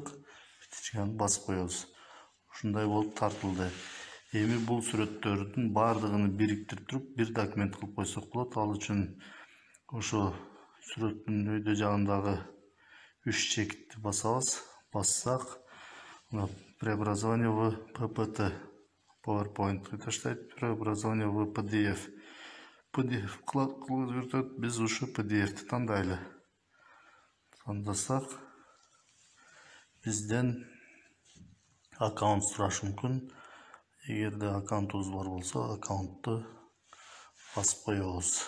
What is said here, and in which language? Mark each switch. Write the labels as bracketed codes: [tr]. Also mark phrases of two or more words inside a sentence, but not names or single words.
[ky] Петичканы басып коебуз. Ушундай болуп тартылды. Эми бул сүрөттөрдүн баардыгын бириктирип туруп бир документ кылып койсок болот. Ал үчүн ошо сүрөттүн өйдө жагындагы 3 чекитти басабыз. Бассак, мына [ru] преобразование в PPT, [ky] PowerPoint таштайт, [ru] преобразование в PDF. [ky] PDF кылып өтөт. Биз ушу PDF'ти тандайлы. Тандасак, бизден аккаунт сурашы мүмкүн. Эгерде аккаунтубуз бар болсо, аккаунтту басып коебуз.